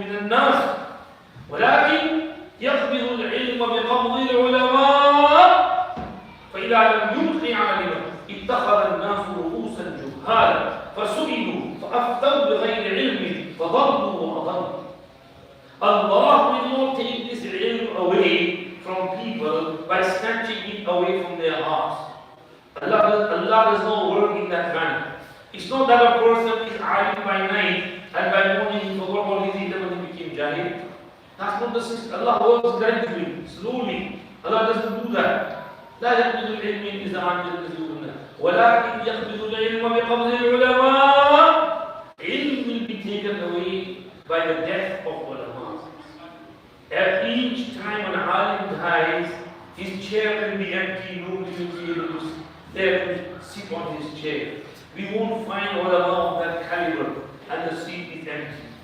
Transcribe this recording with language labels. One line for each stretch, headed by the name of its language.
Arabic: الناس ولكن يقبض العلم بقبض العلماء فإذا لم يلقي عالما اتخذ الناس رؤوسا جهالا فسئلوا فأفتوا بغير علم فضلوا وأضلوا.
English: Allah will not take this ilm away from people by snatching it away from their hearts. Allah does not work in that manner. It's not that a person is alim by night and by morning he forgot all his ilm and he became jahil. That's not the system. Allah works gradually, slowly. Allah doesn't do that.
Arabic: لا يقبض العلم الإنسان بالنزول ولكن يقبض العلم بقبض العلماء.
English: Ilm will be taken away by the death of ulama. At each time an alim dies, his chair will be empty, nobody will be able to there to sit on his chair. We won't find ulama of that caliber, and the seat is empty.